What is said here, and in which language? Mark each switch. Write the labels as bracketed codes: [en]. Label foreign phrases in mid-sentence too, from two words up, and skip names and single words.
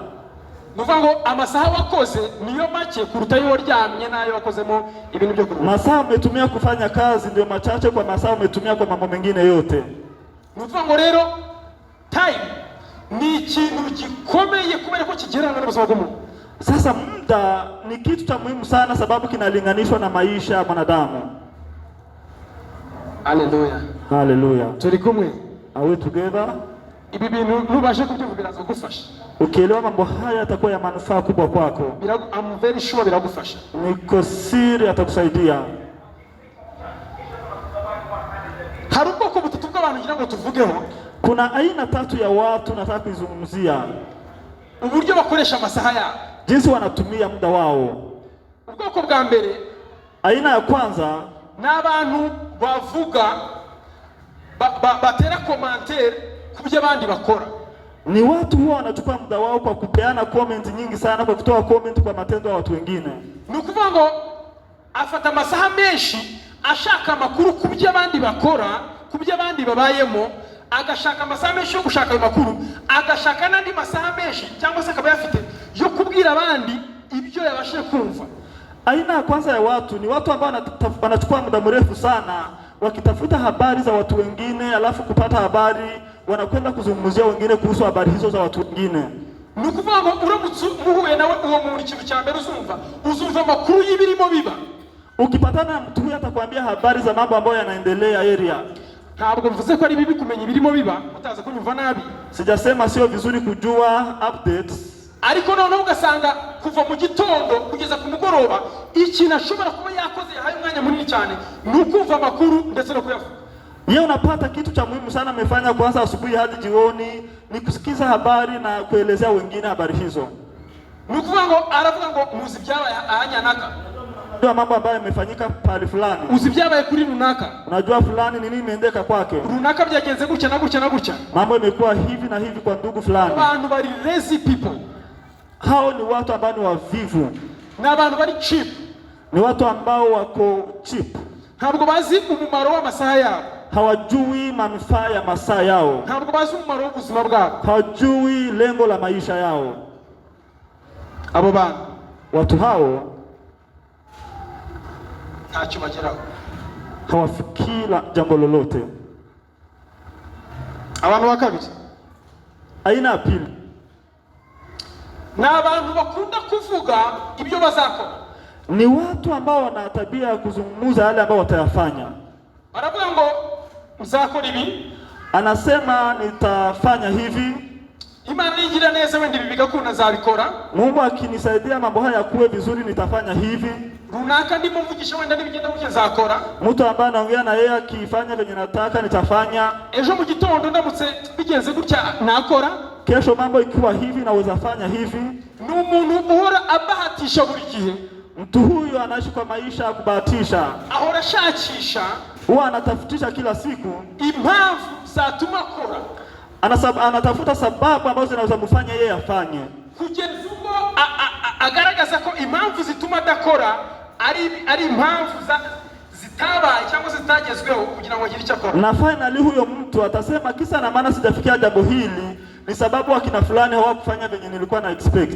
[rw] Nuvuga ngo amasaha wakoze niyo make kuruta yo waryamye nayo wakozemo ibintu byo kuruhuka. [sw] Masaa umetumia kufanya kazi ndio machache kwa masaa umetumia kwa mambo mengine yote. [rw] Nuvuga ngo rero time ni ikintu gikomeye kubera ko kigerana n'ubuzima bw'umuntu. [sw] Sasa muda ni kitu cha muhimu sana sababu kinalinganishwa na maisha ya mwanadamu. Hallelujah. Hallelujah. [rw] Turi kumwe? [en] Are we together? [rw] Ibi bintu nubashe kubyumva birazagufasha. [sw] Ukielewa mambo haya yatakuwa ya manufaa kubwa kwako. [en] I'm very sure biragufasha. [sw] Niko siri atakusaidia. [rw] Hari ubwoko butatu bw'abantu ngira ngo tuvugeho. [sw] Kuna aina 3 ya watu nataka kuzungumzia. [rw] Uburyo bakoresha amasaha yao. [sw] Jinsi wanatumia muda wao. [rw] Ubwoko bwa mbere, [sw] aina ya kwanza, [rw] n'abantu bavuga batera commentaire kubyo abandi bakora. [sw] Ni watu huwa wanachukua muda wao kwa kupeana comment nyingi sana, kwa kutoa comment kwa matendo ya watu wengine. [rw] Ni ukuvuga ngo afata amasaha menshi ashaka amakuru kubyo abandi bakora, kubyo abandi babayemo, agashaka amasaha menshi yo gushaka ayo makuru, agashaka n'andi masaha menshi cyangwa se akaba yafite yo kubwira abandi ibyo yabashije kumva. [sw] Aina ya kwanza ya watu ni watu ambao wanachukua muda mrefu sana wakitafuta habari za watu wengine, alafu kupata habari wanakwenda kuzungumzia wengine kuhusu habari hizo za watu wengine. [rw] Ni ukuvuga ngo uramutse muhuye nawe uwo muntu ikintu cya mbere uzumva amakuru y'ibirimo biba. [sw] Ukipatana na mtu huyu atakwambia habari za mambo ambayo yanaendelea area. [rw] Ntabwo mvuze ko ari bibi kumenya ibirimo biba, utaza kunyumva nabi. [sw] Sijasema sio vizuri kujua updates. [rw] Ariko noneho ugasanga kuva mu gitondo kugeza ku mugoroba ikintu ashobora kuba yakoze yahaye umwanya munini cyane ni ukumva amakuru ndetse no kuyavuga. [sw] Yeye unapata kitu cha muhimu sana amefanya kuanza asubuhi hadi jioni ni kusikiza habari na kuelezea wengine habari hizo. [rw] Ni ukuvuga ngo aravuga ngo muzi byabaye ahanyanaka. [sw] Unajua mambo ambayo yamefanyika pale fulani. [rw] Uzi byabaye kuri runaka. [sw] Unajua fulani nini imeendeka kwake. [rw] Runaka byagenze gutya na gutya na gutya. [sw] Mambo imekuwa hivi na hivi kwa ndugu fulani. [rw] Abantu bari [en] lazy people. [sw] Hao ni watu ambao ni wavivu. [rw] Na abantu bari cheap. [sw] Ni watu ambao wako cheap. [rw] Ntabwo bazi umumaro w'amasaha yao. [sw] Hawajui manufaa ya masaa yao. [rw] Ntabwo bazi umumaro w'ubuzima bwabo. [sw] Hawajui lengo la maisha yao. [rw] Abo bantu, [sw] watu hao [rw] ntacyo bageraho, [sw] hawafikira jambo lolote. [rw] Abantu ba kabiri, [sw] aina ya pili, [rw] ni abantu bakunda kuvuga ibyo bazakora. [sw] Ni watu ambao wana tabia ya kuzungumza yale ambao watayafanya. [rw] Baravuga ngo mzakora ibi, [sw] anasema nitafanya hivi, [rw] Imana nigira neza wenda ibi bigakunda zabikora, [sw] Mungu akinisaidia mambo haya kuwe vizuri nitafanya hivi. [rw] Runaka ndimo mvugisha wenda nibigenda gutya nzakora. [sw] Mtu ambaye anaongea na yeye akifanya venye nataka nitafanya. [rw] Ejo mu gitondo ndamutse bigenze gutya nakora. [sw] Kesho mambo ikiwa hivi naweza fanya hivi. [rw] Ni umuntu uhora abahatisha buri gihe. [sw] Mtu huyu anaishi kwa maisha ya kubahatisha. [rw] Ahora shakisha, [sw] huwa anatafutisha kila siku [rw] impamvu zatuma akora. [sw] Anatafuta sababu ambazo zinaweza mfanya yeye afanye. [rw] Kugeza ubwo agaragaza ko impamvu zituma adakora ari impamvu zitabaye cyangwa zitagezweho kugira ngo agire icyo akora. [sw] Na finally huyo mtu atasema kisa na maana sijafikia jambo hili ni sababu akina fulani hawakufanya venye nilikuwa na expect.